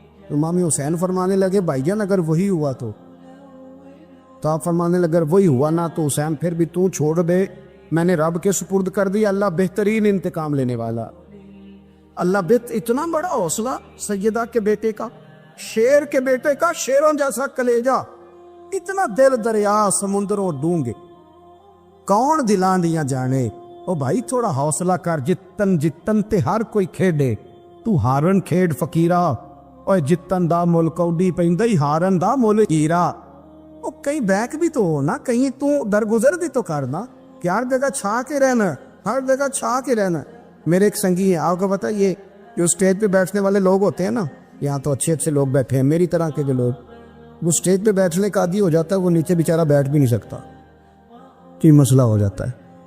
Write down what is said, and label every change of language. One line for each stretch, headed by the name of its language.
Urdu: امام حسین فرمانے لگے بھائی جان اگر وہی ہوا تو آپ فرمانے لگے اگر وہی ہوا نا تو حسین پھر بھی تو چھوڑ دے, میں نے رب کے سپرد کر دی, اللہ بہترین انتقام لینے والا. اللہ اتنا بڑا حوصلہ سیدہ کے بیٹے کا, شیر کے بیٹے کا, شیروں جیسا کلیجہ,
Punjabi: اتنا دل دریا سمندروں ڈونگے, کون دلان دیا جانے. او بھائی تھوڑا حوصلہ کر, جتن تے ہر کوئی کھیڈے, تو ہارن کھیڈ فقیرہ, اور جتن دا ملک اوڈی پیندی ہارن دا ملک ہیرا.
Urdu: او کہیں بیک بھی تو ہو نا, کہیں تو درگزر بھی تو کرنا, کہ ہر جگہ چھا کے رہنا, ہر جگہ چھا کے رہنا. میرے ایک سنگی ہیں, آپ کو پتہ یہ جو اسٹیج پہ بیٹھنے والے لوگ ہوتے ہیں نا, یہاں تو اچھے لوگ بیٹھے ہیں میری طرح کے جو لوگ, وہ اسٹیج پہ بیٹھنے کا عادی ہو جاتا ہے, وہ نیچے بیچارہ بیٹھ بھی نہیں سکتا, یہ مسئلہ ہو جاتا ہے.